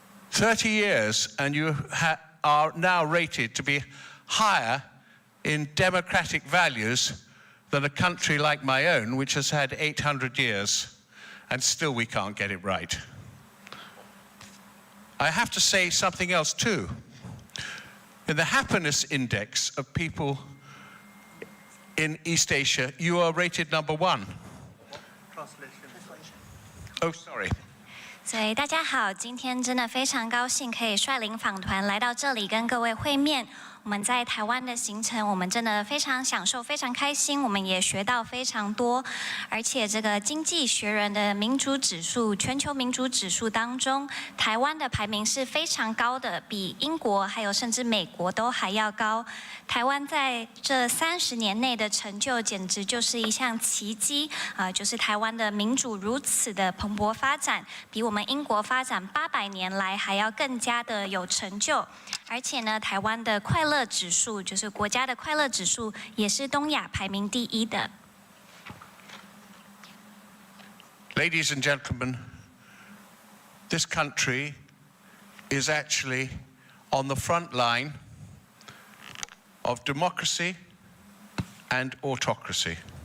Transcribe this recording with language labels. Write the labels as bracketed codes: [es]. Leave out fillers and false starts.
[en] 30 years and you are now rated to be higher in democratic values than a country like my own, which has had 800 years, and still we can't get it right. I have to say something else too. In the happiness index of people in East Asia, you are rated number 1. Oh, sorry. [zh] 所以大家好，今天真的非常高兴可以率领访团来到这里跟各位会面。我们在台湾的行程，我们真的非常享受，非常开心，我们也学到非常多。而且这个经济学人的民主指数，全球民主指数当中，台湾的排名是非常高的，比英国还有甚至美国都还要高。台湾在这30年内的成就，简直就是一项奇迹就是台湾的民主如此的蓬勃发展，比我们英国发展800年来还要更加的有成就。而且呢，台湾的快乐指数，就是国家的快乐指数，也是东亚排名第1的。 [en] Ladies and gentlemen, this country is actually on the front line of democracy and autocracy.